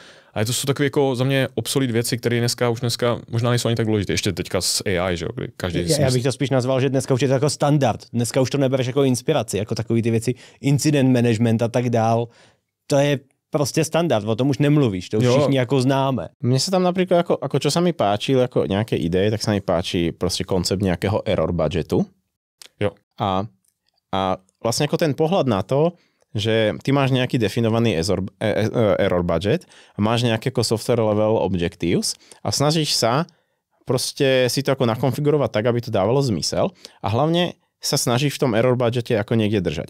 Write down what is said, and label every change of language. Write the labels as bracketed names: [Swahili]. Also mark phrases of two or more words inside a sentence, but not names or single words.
[Czech] A to jsou takové jako za mě obsolit věci, které dneska možná nejsou ani tak důležité. Ještě teďka s AI, že jo, kdy každý... Já bych to spíš nazval, že dneska už je to jako standard. Dneska už to nebereš jako inspiraci, jako takový ty věci, [English] incident management [Czech] a tak dál. To je prostě standard, o tom už nemluvíš, to už všichni jako známe. [Slovak] Mne sa tam napríklad, ako čo sa mi páči, ako nejaké ideje, tak sa mi páči proste koncept nejakého [English] error budgetu. [Slovak] Jo. A vlastne ako ten pohľad na to, že ty máš nejaký definovaný [English] error budget [Slovak] a máš nejaké ako [English] software level objectives [Slovak] a snažíš sa proste si to ako nakonfigurovať tak, aby to dávalo zmysel a hlavne sa snažíš v tom [English] error budgete [Slovak] ako niekde držať.